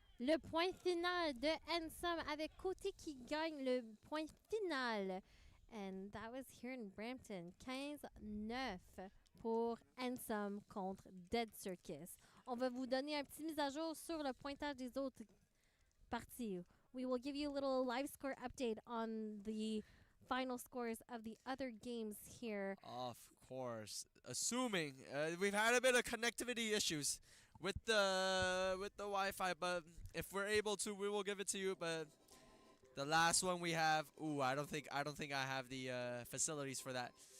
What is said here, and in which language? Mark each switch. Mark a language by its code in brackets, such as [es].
[fr] Le point final de NSOM avec Côté qui gagne le point final. [en] And that was here in Brampton. [fr] 15-9 pour NSOM contre Dead Circus. On va vous donner un petit mise à jour sur le pointage des autres parties. [en] We will give you a little live score update on the final scores of the other games here. Of course. Assuming we've had a bit of connectivity issues with the Wi-Fi, but if we're able to, we will give it to you. But the last one we have, I don't think I have the facilities for that.